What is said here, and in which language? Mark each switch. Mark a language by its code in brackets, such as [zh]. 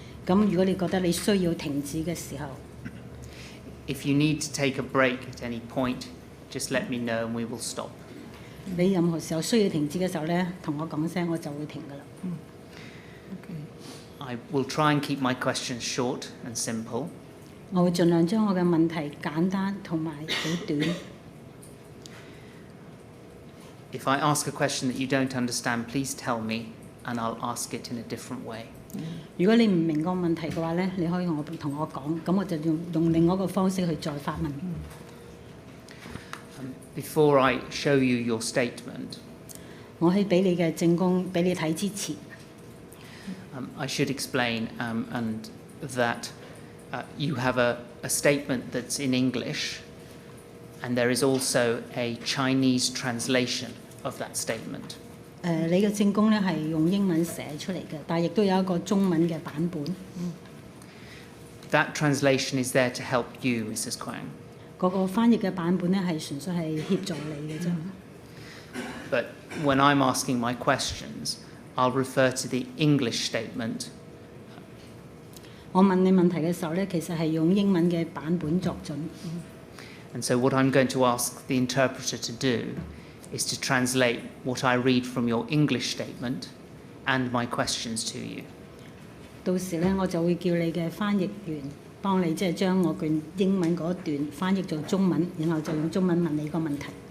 [yue] 咁如果你覺得你需要停止嘅時候， [en] if you need to take a break at any point, just let me know and we will stop. [yue] 你任何時候需要停止嘅時候咧，同我講聲，我就會停㗎啦。 [en] I will try and keep my questions short and simple. [yue] 我會盡量將我嘅問題簡單同埋好短。 [en] If I ask a question that you don't understand, please tell me and I'll ask it in a different way. [yue] 如果你唔明個問題嘅話咧，你可以同我講，咁我就用另外一個方式去再發問。 [en] Before I show you your statement, [yue] 我喺俾你嘅證供俾你睇之前， [en] I should explain and that you have a statement that's in English and there is also a Chinese translation of that statement. [yue] 你嘅證供咧係用英文寫出嚟嘅，但係亦都有一個中文嘅版本。 [en] That translation is there to help you, Mrs. Quang. [yue] 嗰個翻譯嘅版本咧係純粹係協助你嘅啫。 [en] But when I'm asking my questions, I'll refer to the English statement. [yue] 我問你問題嘅時候咧，其實係用英文嘅版本作準。 [en] And so what I'm going to ask the interpreter to do is to translate what I read from your English statement and my questions to you. [yue] 到時咧，我就會叫你嘅翻譯員幫你即係將我段英文嗰段翻譯做中文，然後就用中文問你個問題。